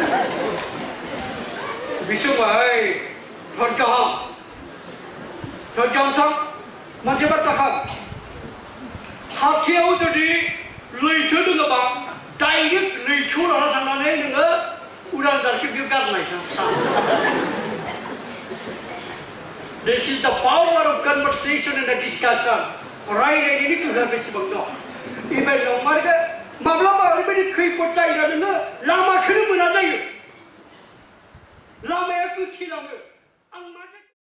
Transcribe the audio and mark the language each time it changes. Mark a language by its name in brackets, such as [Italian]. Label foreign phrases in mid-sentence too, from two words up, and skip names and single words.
[Bodo] बिसोरबाय धरगाहाम मोनसे बाथ्रा खाम खाथियाव जुदि लैथो दङबा डाइरेक्ट लैथोआव लाना थांनानै नोङो उरां जारखौ बेयाव गारनाय [English] This is the power of conversation and the discussion. [Bodo] रायज्लायनायनि गोहोआ बेसेबां दं बेबायदियाव माने माब्लाबा ओरैबायदि खैफोद जायोना नोङो लामाखौनो मोना जायो लामाया गोथेलाङो आं माथो